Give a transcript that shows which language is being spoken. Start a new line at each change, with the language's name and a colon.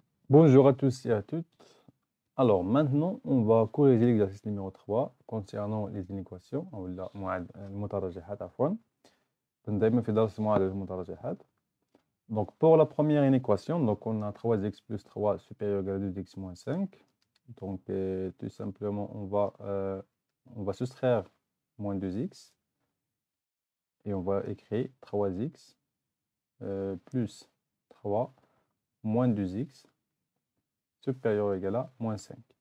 French: Bonjour à tous et à toutes. Alors maintenant, on va corriger l'exercice numéro 3 concernant les inéquations
Arabic: ولا المترجحات عفوا. دايما في درس معادلة المترجحات.
French: Donc pour la première inéquation, donc on a 3x plus 3 supérieur égal à 2x moins 5. Donc tout simplement, on va soustraire moins 2x et on va écrire 3x plus 3 moins 2x supérieur ou égal à moins 5.